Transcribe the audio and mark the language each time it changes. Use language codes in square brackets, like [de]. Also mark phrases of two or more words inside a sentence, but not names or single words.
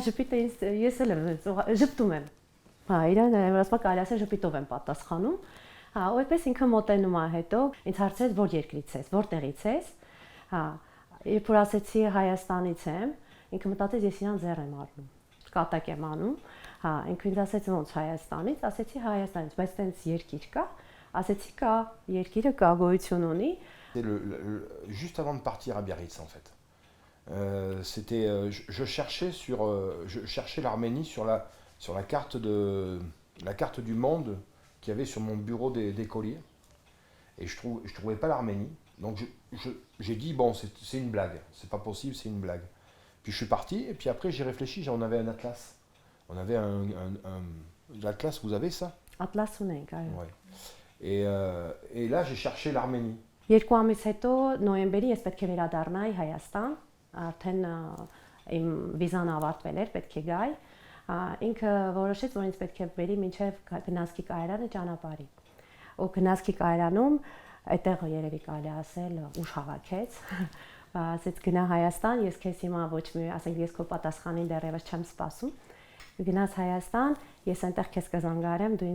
[hy] ժպիտը ես էլ ժպտում եմ։ Իրան ասում կարելի ասել ժպիտով եմ պատասխանում։ Ու այդպես ինքը մոտենում է հետո ինձ հարցրեց որ երկրից ես, որտեղից ես։ Երբ որ ասեցի Հայաստանից եմ, ինքը մտածեց ես իրան ձեռ եմ առնում, կատակ եմ անում։ Ինքը ինձ ասեց ոնց Հայաստանից, ասեցի Հայաստանից, բայց տենց երկիր կա, ասեցի կա, երկիրը կա, գոյություն ունի։ [fr] Juste avant de partir à Biarritz en fait. Je cherchais l'Arménie sur la carte du monde qu'il y avait sur mon bureau d'écolier et je trouvais pas l'Arménie, donc j'ai dit bon c'est une blague, c'est pas possible, c'est une blague. Puis je suis parti et puis après j'ai réfléchi, on avait un atlas, l'atlas, vous avez ça? [hy] Atlas ունենք, այո։ [fr] Ouais. Et là j'ai cherché l'Arménie. [hy] Երկու ամիս հետո նոյեմբերի ես պետք է վերադառնայի Հայաստան, արդեն իմ վիզան ավարտվել էր, պետք է գայի։ Ինքը որոշեց, որ ինձ պետք է բերի մինչև գնացքի կայարանը ճանապարհի։ Ու գնացքի կայարանում այդտեղ երևի կարելի ասել ուժ հավաքեց։ Ասեց գնա Հայաստան, ես քեզ հիմա ոչ մի, ասենք ես քո պատասխանին դեռևս չեմ սպասում։ Գնաց Հայաստան, ես այնտեղ քեզ կզանգարեմ, դու